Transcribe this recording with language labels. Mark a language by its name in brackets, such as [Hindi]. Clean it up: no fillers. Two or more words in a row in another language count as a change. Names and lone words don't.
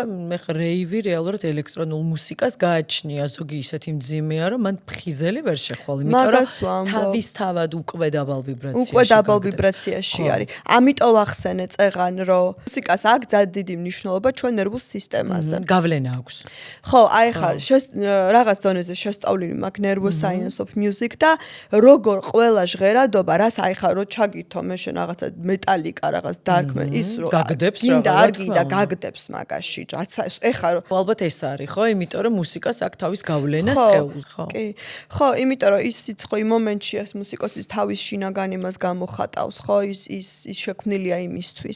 [Georgian] მაგრამ მე რეივი რეალურად ელექტრონულ მუსიკას გააჩნია, ზოგი ისეთი მძიმეა, რომ მან ფხიზელი ვერ შეხვალ, იმიტომ რომ თავისთავად უკვე დაბალ ვიბრაციაში. უკვე დაბალ ვიბრაციაში არის. ამიტომ ახსენე წეღან, რომ მუსიკას აქვს ძალიან დიდი მნიშვნელობა ჩვენ ნერვულ სისტემაზე. გავლენა აქვს. ხო, აი ხა რაღაც დონეზე შესწავლილი მაქვს [English] neuroscience of music [Georgian] და როგორ ყველა ჟღერადობა, რას აი ხა რო ჩაგირთო მე შენ რაღაცა მეტალიკა რაღაც darkman ის რო გაგდებს გინდა არ გინდა გაგდებს მაგაში რაც ეხა რო ალბათ ეს არის ხო იმიტომ რომ მუსიკას აქვს თავის გავლენას სხეულს ხო კი ხო იმიტომ რომ ისიც ხო იმ მომენტში ეს მუსიკოსის თავის შინაგან იმას გამოხატავს ხო ის შექმნილია იმისთვის